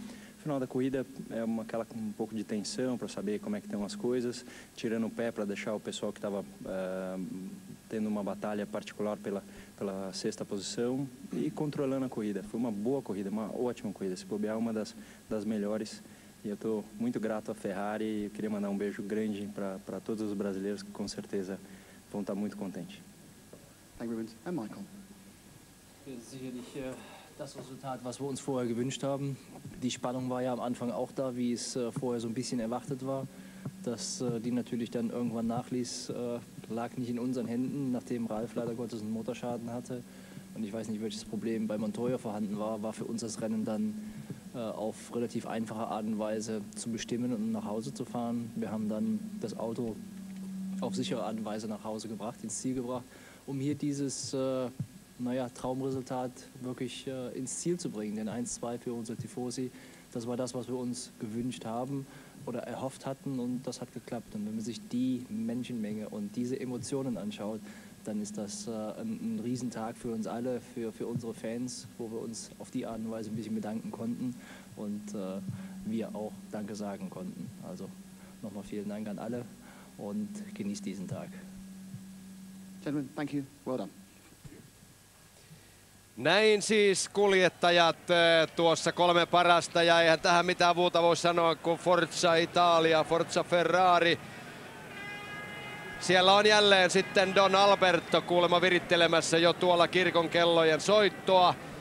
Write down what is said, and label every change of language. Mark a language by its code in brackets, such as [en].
[pt] No final da corrida é aquela com um pouco de tensão para saber como é que estão as coisas, tirando o pé para deixar o pessoal que estava tendo uma batalha particular pela sexta posição e controlando a corrida. Foi uma boa corrida, uma ótima corrida. Se bobear, uma das melhores. E eu estou muito grato à Ferrari e eu queria mandar um beijo grande para todos os brasileiros que com certeza vão estar muito contentes. [en] Thank you, Rubens. And Michael. [de] Sicherlich das Resultat, was wir uns vorher gewünscht haben. Die Spannung war ja am Anfang auch da, wie es vorher so ein bisschen erwartet war. Dass die natürlich dann irgendwann nachließ, lag nicht in unseren Händen, nachdem Ralf leider Gottes einen Motorschaden hatte. Und ich weiß nicht, welches Problem bei Montoya vorhanden war für uns das Rennen dann auf relativ einfache Art und Weise zu bestimmen und nach Hause zu fahren. Wir haben dann das Auto auf sichere Art und Weise nach Hause gebracht, ins Ziel gebracht, um hier dieses Traumresultat wirklich ins Ziel zu bringen. Den 1-2 für unsere Tifosi, das war das, was wir uns gewünscht haben oder erhofft hatten, und das hat geklappt. Und wenn man sich die Menschenmenge und diese Emotionen anschaut, dann ist das ein Riesentag für uns alle, für unsere Fans, wo wir uns auf die Art und Weise ein bisschen bedanken konnten und wir auch Danke sagen konnten. Also nochmal vielen Dank an alle und genießt diesen Tag. [en] Gentlemen, thank you. Well done. [fi] Näin siis kuljettajat tuossa 3 parasta, ja eihän tähän mitään muuta voi sanoa kuin [it] Forza Italia, Forza Ferrari. [fi] Siellä on jälleen sitten Don Alberto kuulemma virittelemässä jo tuolla kirkon kellojen soittoa.